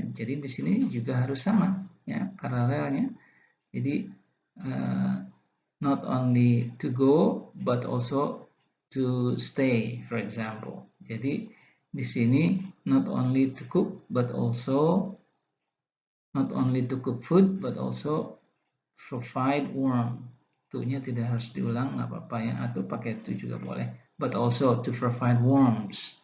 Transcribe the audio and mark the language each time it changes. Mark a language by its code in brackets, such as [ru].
[id] Jadi di sini juga harus sama ya, paralelnya. Jadi [en] not only to go but also to stay, for example. [id] Jadi di sini [en] not only to cook but also not only to cook food but also provide warmth. [id] Tu-nya tidak harus diulang, nggak apa-apa ya, atau pakai to juga boleh. [en] But also to provide warmth.